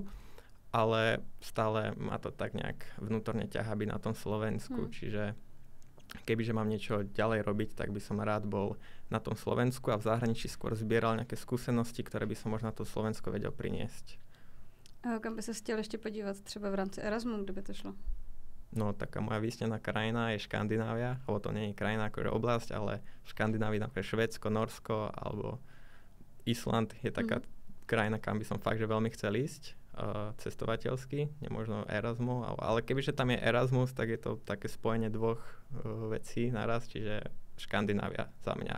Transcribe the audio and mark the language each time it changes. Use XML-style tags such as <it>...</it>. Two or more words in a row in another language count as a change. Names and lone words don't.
<sk>Ale stále ma to tak nejak vnútorne ťahá byť na tom Slovensku, čiže kebyže mám niečo ďalej robiť, tak by som rád bol na tom Slovensku a v zahraničí skôr zbieral nejaké skúsenosti, ktoré by som možno na to Slovensko vedel priniesť.</sk> <cs>A kam by sa chtěl ještě podívat? Třeba v rámci Erasmu, kde by to šlo?</cs> <sk>No, taká moja výsnená krajina je Škandinávia, alebo to nie je krajina akože oblasť, ale v Škandinávii napríklad Švédsko, Norsko alebo Island je taká krajina, kam by som fakt, že veľmi chcel ísť. Cestovateľský, nemožno Erasmus, ale kebyže tam je Erasmus, tak je to také spojenie dvoch vecí naraz, čiže Škandinávia za mňa.</sk>